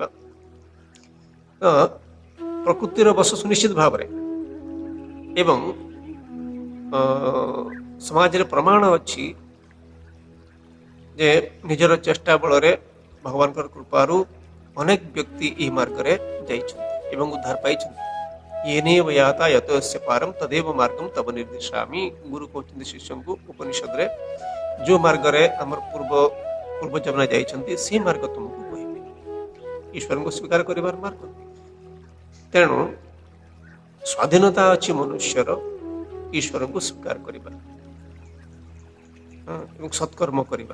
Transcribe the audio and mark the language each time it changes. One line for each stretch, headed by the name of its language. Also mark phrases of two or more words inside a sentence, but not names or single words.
Odia: ତ ପ୍ରକୃତିର ବଶ ସୁନିଶ୍ଚିତ ଭାବରେ, ଏବଂ ସମାଜରେ ପ୍ରମାଣ ଅଛି ଯେ ନିଜର ଚେଷ୍ଟା ବଳରେ, ଭଗବାନଙ୍କର କୃପାରୁ ଅନେକ ବ୍ୟକ୍ତି ଏହି ମାର୍ଗରେ ଯାଇଛନ୍ତି ଏବଂ ଉଦ୍ଧାର ପାଇଛନ୍ତି।
Sanskrit: येनेव याता यतस्य पारम तदेव मार्गम तब निर्दिशामि।
Odia: ଗୁରୁ କହୁଛନ୍ତି ଶିଷ୍ୟଙ୍କୁ ଉପନିଷଦରେ, ଯୋଉ ମାର୍ଗରେ ଆମର ପୂର୍ବ ଜନ୍ମ ଯାଇଛନ୍ତି, ସେଇ ମାର୍ଗ ତୁମକୁ କହିବି, ଈଶ୍ୱରଙ୍କୁ ସ୍ୱୀକାର କରିବାର ମାର୍ଗ। ତେଣୁ ସ୍ୱାଧୀନତା ଅଛି ମନୁଷ୍ୟର ଈଶ୍ୱରଙ୍କୁ ସ୍ୱୀକାର କରିବା ଏବଂ ସତ୍କର୍ମ କରିବା।